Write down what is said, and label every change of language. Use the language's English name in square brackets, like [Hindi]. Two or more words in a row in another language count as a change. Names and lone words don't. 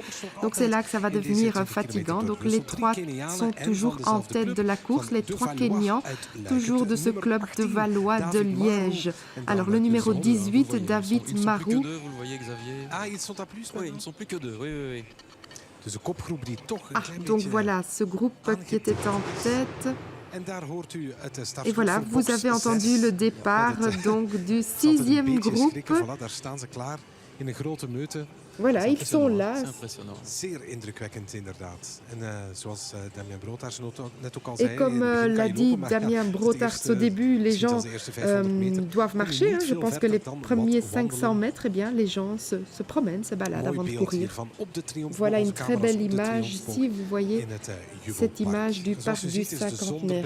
[French] Donc c'est là que ça va devenir fatigant. Donc les 3 sont toujours en tête de la course, les 3 Kenyans, toujours de ce club de Valois de Liège. Alors le numéro 18, David Marou. Vous le voyez, Xavier. Ah, ils sont à plus Oui, ils ne sont plus que 2. Oui, oui, oui. [Dutch] Dus de kopgroep die toch een [French] Ah, [Dutch] klein [French] donc [Dutch] beetje [French] voilà, ce groupe qui était en tête. [Dutch] En daar hoort u het [French] Et [Dutch] startgroep [French] voilà, [Dutch] voor [French] vous [Dutch] box [French] avez entendu [Dutch] 6. [French] le départ donc du [Dutch] Het zal er een [French] 6e [Dutch] beetje [French] groupe. [Dutch] schrikken. Voilà, daar staan ze klaar in een grote meute. [French] Voilà, ils sont là. C'est impressionnant. [Dutch] Zeer indrukwekkend inderdaad. En zoals Damien Brotaars net ook al zei. [French] Et comme l'a dit Damien Brotaars au début, les gens doivent marcher. Hein. Je pense que les premiers 500 mètres, eh bien, les gens se promènent, se baladent avant de courir. Voilà une très belle image ici, vous voyez cette image du parc du Cinquantenaire.